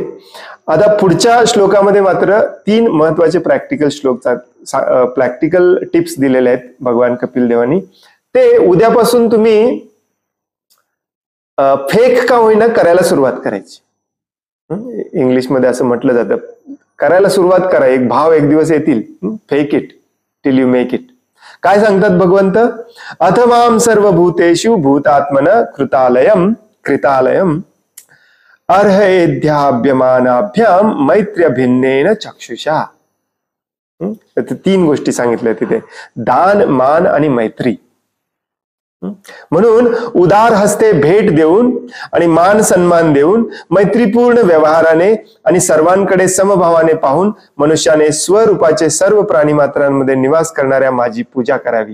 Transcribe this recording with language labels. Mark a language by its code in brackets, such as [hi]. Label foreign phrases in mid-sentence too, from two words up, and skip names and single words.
[mr] आता पुढच्या श्लोकामध्ये मात्र 3 महत्वाचे [en] practical tips [mr] दिलेले आहेत भगवान कपिल देवानी. ते उद्यापासून तुम्ही फेक का होईना करायला सुरुवात करायची. इंग्लिशमध्ये असं म्हटलं जातं, करायला सुरुवात करा. एक भाव एक दिवस येतील. [en] fake it till you make it. [mr] काय सांगतात भगवंत, [sa] अथमाम सर्वभूतेषु भूतात्मन कृतालयम अर्हयेध्याभ्यमानाभ्याम मैत्र्य भिन्नेन चक्षुषा. [mr] 3 गोष्टी सांगितल्या तिथे, दान, मान आणि मैत्री. म्हणून उदार हस्ते भेट देऊन आणि मान सन्मान देऊन मैत्रीपूर्ण व्यवहाराने आणि सर्वांकडे समभावाने पाहून मनुष्याने स्वरूपाचे सर्व प्राणी मात्रांमध्ये निवास करणाऱ्या माझी पूजा करावी.